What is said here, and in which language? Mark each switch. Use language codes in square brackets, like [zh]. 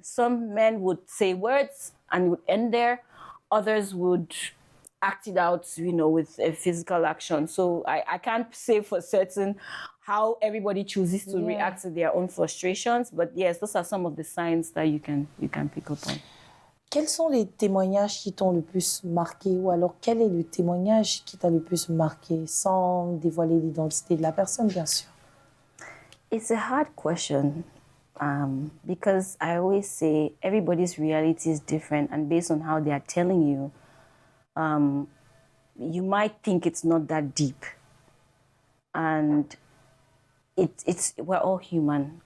[en] Some men would say words and would end there. Others would act it out, you know, with a physical action. So I can't say for certain how everybody chooses to react to their own frustrations. But yes, those are some of the signs that you can pick up on. [fr] Quels sont les témoignages qui t'ont le plus marqué, ou alors quel est le témoignage qui t'a le plus marqué, sans dévoiler l'identité de la personne, bien sûr? [en] It's a hard question because I always say everybody's reality is different, and based on how they are telling you, you might think it's not that deep. And we're all human.